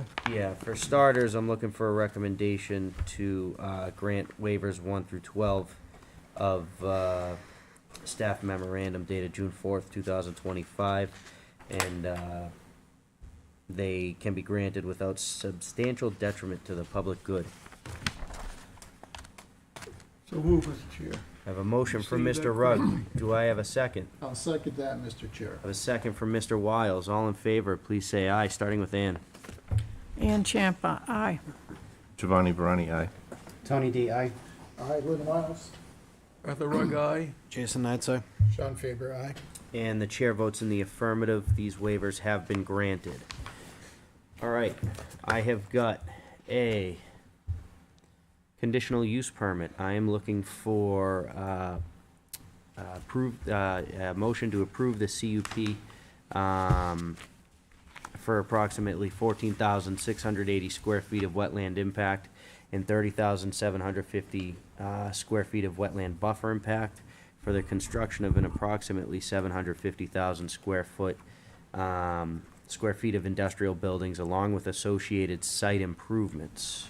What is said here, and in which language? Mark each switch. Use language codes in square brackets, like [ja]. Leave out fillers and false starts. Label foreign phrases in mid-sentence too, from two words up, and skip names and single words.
[en] yeah, for starters, I'm looking for a recommendation to grant waivers 1 through 12 of staff memorandum dated June 4th, 2025, and they can be granted without substantial detriment to the public good. So move, Mr. Chair. I have a motion from Receive Mr. that. Rugg. Do I have a second? I'll second that, Mr. Chair. I have a second from Mr. Wiles. All in favor, please say aye, starting with Ann. Ann Champa, aye. Giovanni Verani, aye. Tony D, aye. Aye, Lynn Miles. Arthur Rugg, aye. Jason Knightsey. Sean Faber, aye. And the chair votes in the affirmative. These waivers have been granted. All right, I have got a conditional use permit. I am looking for a motion to approve the CUP for approximately 14,680 square feet of wetland impact and 30,750 square feet of wetland buffer impact for the construction of an approximately 750,000 square feet of industrial buildings along with associated site improvements.